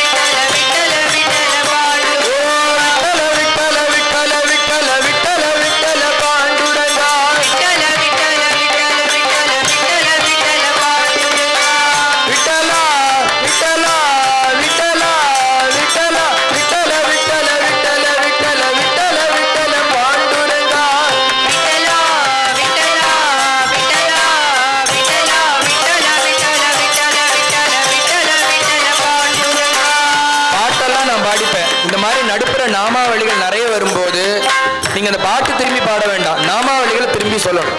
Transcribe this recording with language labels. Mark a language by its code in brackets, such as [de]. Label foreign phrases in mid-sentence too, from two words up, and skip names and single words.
[mr] विठ्ठल विठ्ठल विठ्ठल पांडुरंगा विठ्ठला विठ्ठला विठ्ठला विठ्ठल विठ्ठल विठ्ठल विठ्ठल विठ्ठल विठ्ठल विठ्ठल पांडुरंगा [ta] பாட்டெல்லாம் நான் பாடிப்பேன். இந்த மாதிரி நடுப்புற நாமாவளிகள் நிறைய வரும்போது நீங்க அந்த பாட்டு திரும்பி பாட வேண்டாம், நாமாவளிகளை திரும்பி சொல்லணும்.